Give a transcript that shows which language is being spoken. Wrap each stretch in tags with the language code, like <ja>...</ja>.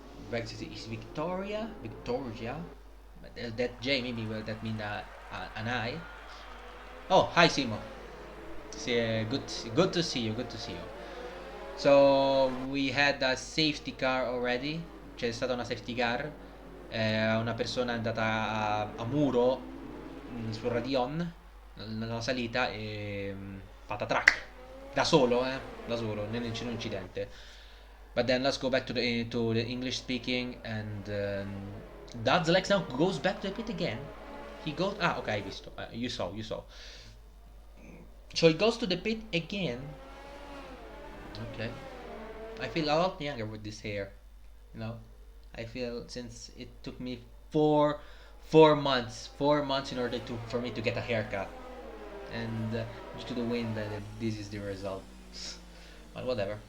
<en>Is Victoria? But that J maybe will that mean an I? Oh, hi Simo. Good to see you. Good to see you. So we had a safety car already.</en> <it>C'è stata una safety car. Una persona è andata a muro sul Radion nella salita e patatrack da solo, c'è un incidente.</it> <en>But then let's go back to the English speaking, and Dad's Lex now goes back to the pit again. He goes okay,</en> <it>visto.</it> <en>You saw. So he goes to the pit again. Okay. I feel a lot younger with this hair. You know, I feel since it took me four months in order for me to get a haircut, and due to the wind, this is the result. But whatever.</en>